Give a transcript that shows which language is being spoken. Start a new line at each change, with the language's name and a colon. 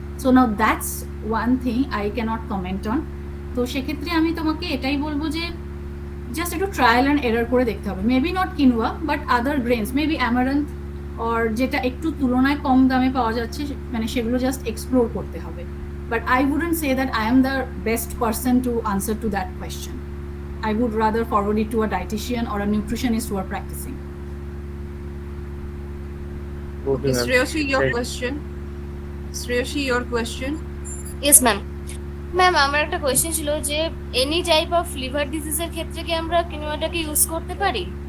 English: So now that's one thing I cannot comment on.
Bangla: তো সেক্ষেত্রে আমি তোমাকে এটাই বলবো যে জাস্ট একটু ট্রায়াল অ্যান্ড এরার করে দেখতে হবে। Maybe not quinoa, but other grains, maybe amaranth or যেটা একটু তুলনায় কম দামে পাওয়া যাচ্ছে, মানে সেগুলো জাস্ট এক্সপ্লোর করতে হবে।
English: But I wouldn't say that I am the best person to answer to that question. I would rather forward it to a dietitian or a nutritionist who are practicing. Okay, Shreyashi, your question. Shreyashi, your question. Yes ma'am.
Bangla: Ma'am, আমার একটা question ছিল যে any type of liver ডিজিজের ক্ষেত্রে কি আমরা কিনোয়াটাকে use করতে পারি?